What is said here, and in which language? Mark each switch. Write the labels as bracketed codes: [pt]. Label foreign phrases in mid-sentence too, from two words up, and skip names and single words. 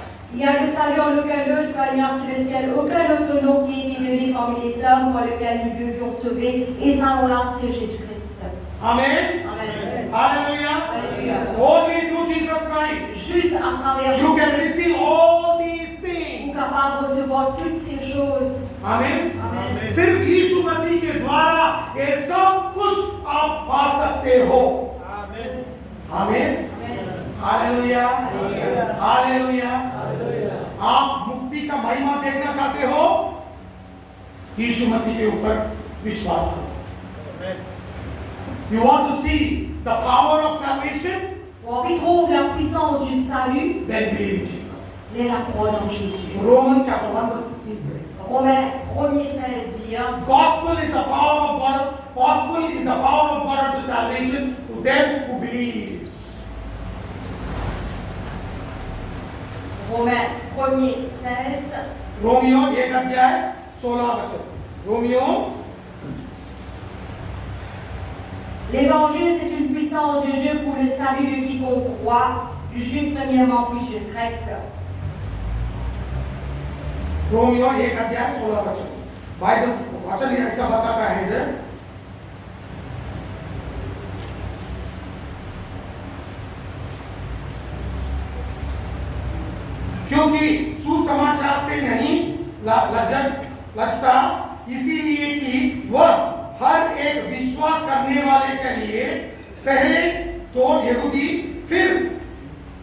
[fr] Il y a le salut en aucun autre, car il y a sous le ciel aucun autre nom qui est donné parmi les hommes par lequel nous devions sauver, et ça nom-là c'est Jésus-Christ. Amen. Amen. Hallelujah. Alléluia. [en] Only through Jesus Christ [fr] Juste à travers [en] you [fr] Jésus, [en] can receive all these [fr] nous [en] things. [fr] sommes capables de recevoir toutes ces choses. Amen. Amen. [hi] सिर्फ यीशु मसीह के द्वारा ये सब कुछ आप पा सकते हो। आमीन। Amen. हालेलुया। हालेलुया। हालेलुया। आप मुक्ति का महिमा देखना चाहते हो, यीशु मसीह के ऊपर विश्वास करो। [en] You want to see the power of salvation? [fr] Pour en retrouver la puissance du salut, [en] Then believe in Jesus. [fr] les la croix dans Jésus. [en] Romans chapter 1 verse 16 says, [fr] Romains 1:16 dit, [en] Gospel is the power of God. Gospel is the power of God unto salvation to them who believes. [fr] Romains 1:16, [hi] रोमियो 1 अध्याय 16 वचन। रोमियो [fr] l'évangile c'est une puissance de Dieu pour le salut de quiconque croit, du juif premièrement puis du grec. [hi] रोमियो 1 अध्याय 16 वचन। बाइबल वचन ऐसा बताता है इधर, क्योंकि सुसमाचार से नहीं लज्जता, इसीलिए कि वह हर एक विश्वास करने वाले के लिए पहले तो यहूदी फिर